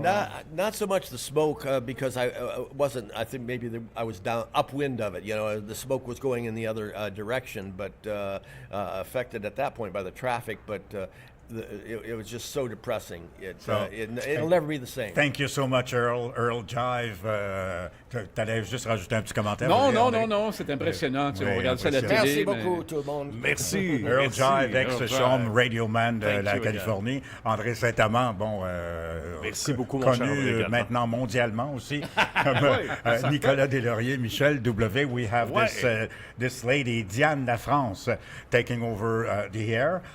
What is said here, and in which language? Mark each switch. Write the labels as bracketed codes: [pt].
[en] Not so much the smoke because I wasn't. I think maybe I was down upwind of it. The smoke was going in the other direction, but affected at that point by the traffic. But it was just so depressing. It'll never be the same. Thank you so much, Earl Jive. [fr] T'allais juste rajouter un petit commentaire? Non, c'est impressionnant. On regarde ça à la télé. Merci beaucoup, tout le monde. Merci. Earl Jive, ex-Chaume Radioman de la Californie. André St-Amand, merci beaucoup, mon connu maintenant mondialement aussi, comme Nicolas Deslauriers, Michel W. [en] We have this lady, Diane La France, taking over the air.